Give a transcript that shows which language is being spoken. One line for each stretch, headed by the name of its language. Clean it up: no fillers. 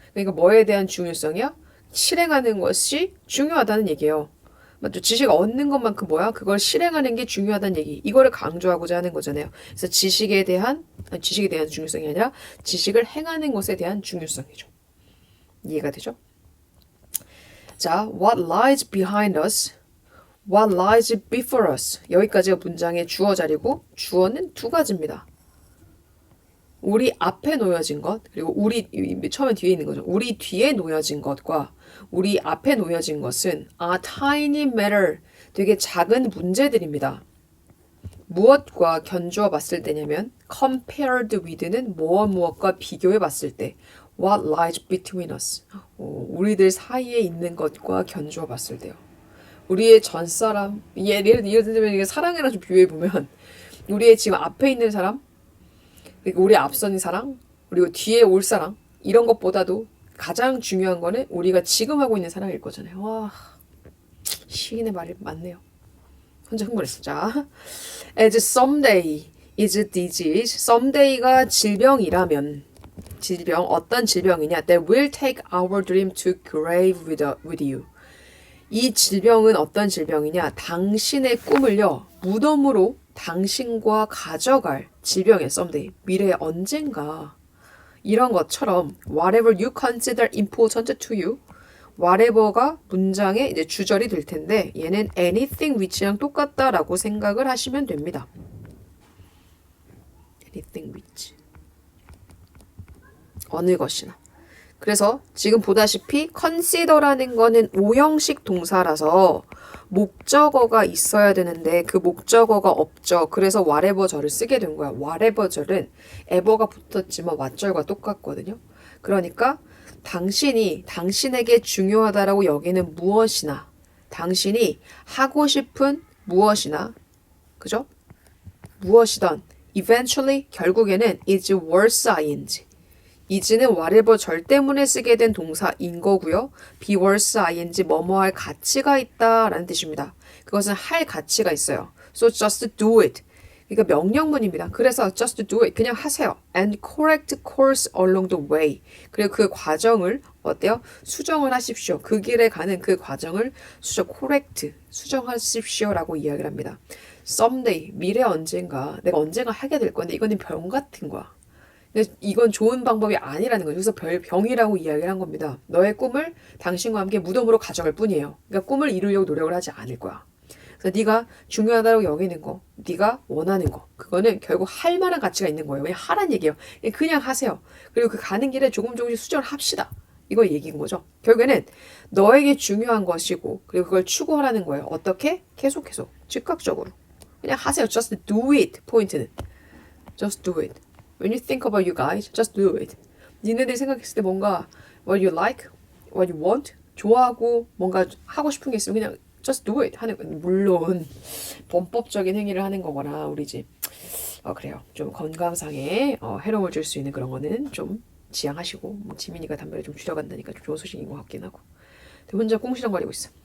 Korean: 그러니까 뭐에 대한 중요성이야? 실행하는 것이 중요하다는 얘기예요. 맞죠? 지식 얻는 것만큼 그걸 실행하는 게 중요하다는 얘기. 이거를 강조하고자 하는 거잖아요. 그래서 지식에 대한 중요성이 아니라 지식을 행하는 것에 대한 중요성이죠. 이해가 되죠?
English: 자, what lies behind us, what lies before us.
Korean: 여기까지가 문장의 주어 자리고, 주어는 두 가지입니다. 우리 앞에 놓여진 것, 그리고 처음에 뒤에 있는 거죠. 우리 뒤에 놓여진 것과 우리 앞에 놓여진 것은
English: tiny matter,
Korean: 되게 작은 문제들입니다. 무엇과 견주어 봤을 때냐면
English: compared with
Korean: 는 무엇과 비교해 봤을 때
English: what lies between us.
Korean: 우리들 사이에 있는 것과 견주어 봤을 때요. 우리의 전 사람, 예를 들면 사랑이랑 좀 비교해 보면 우리의 지금 앞에 있는 사람, 그리고 우리 앞선 사람, 그리고 뒤에 올 사람 이런 것보다도 가장 중요한 거는 우리가 지금 하고 있는 사랑일 거잖아요. 와, 시인의 말이 맞네요. 혼자 흥분했어. 자,
English: as someday is a disease,
Korean: someday가 질병이라면 질병 어떤 질병이냐?
English: That will take our dream to grave with you.
Korean: 이 질병은 어떤 질병이냐? 당신의 꿈을요 무덤으로 당신과 가져갈 질병이에요.
English: someday
Korean: 미래에 언젠가 이런 것처럼
English: whatever you consider important to you.
Korean: whatever가 문장의 이제 주절이 될 텐데 얘는
English: anything which
Korean: 랑 똑같다라고 생각을 하시면 됩니다.
English: anything which
Korean: 어느 것이나. 그래서 지금 보다시피 consider라는 거는 오형식 동사라서 목적어가 있어야 되는데 그 목적어가 없죠. 그래서 whatever 절을 쓰게 된 거야. whatever 절은 ever가 붙었지만 what절과 똑같거든요. 그러니까 당신이 당신에게 중요하다라고 여기는 무엇이나 당신이 하고 싶은 무엇이나 그죠? 무엇이든 eventually 결국에는
English: is worth ing
Korean: is는 whatever 절 때문에 쓰게 된 동사인 거고요.
English: be worth ing
Korean: 뭐뭐 할 가치가 있다라는 뜻입니다. 그것은 할 가치가 있어요.
English: So just do it.
Korean: 그러니까 명령문입니다. 그래서
English: just do it.
Korean: 그냥 하세요.
English: And correct course along the way.
Korean: 그리고 그 과정을 어때요? 수정을 하십시오. 그 길에 가는 그 과정을 correct, 수정하십시오라고 이야기를 합니다. someday, 미래 언젠가, 내가 언젠가 하게 될 건데 이거는 병 같은 거야. 이건 좋은 방법이 아니라는 거죠. 그래서 병이라고 이야기를 한 겁니다. 너의 꿈을 당신과 함께 무덤으로 가져갈 뿐이에요. 그러니까 꿈을 이루려고 노력을 하지 않을 거야. 그래서 네가 중요하다고 여기는 거, 네가 원하는 거, 그거는 결국 할 만한 가치가 있는 거예요. 그냥 하란 얘기예요. 그냥 하세요. 그리고 그 가는 길에 조금씩 수정을 합시다. 이거 얘기인 거죠. 결국에는 너에게 중요한 것이고 그리고 그걸 추구하라는 거예요. 어떻게? 계속 즉각적으로. 그냥 하세요.
English: Just do it.
Korean: 포인트는. Just do it.
English: When you think about you guys, just do it.
Korean: 니네들이 생각했을 때 뭔가
English: what you like, what you want,
Korean: 좋아하고 뭔가 하고 싶은 게 있으면 그냥
English: just do it
Korean: 하는 건 물론 범법적인 행위를 하는 거거나 우리 집 그래요. 좀 건강상에 해로움을 줄 수 있는 그런 거는 좀 지양하시고 지민이가 담배를 좀 줄여간다니까 좀 좋은 소식인 것 같긴 하고 근데 혼자 꽁시렁거리고 있어.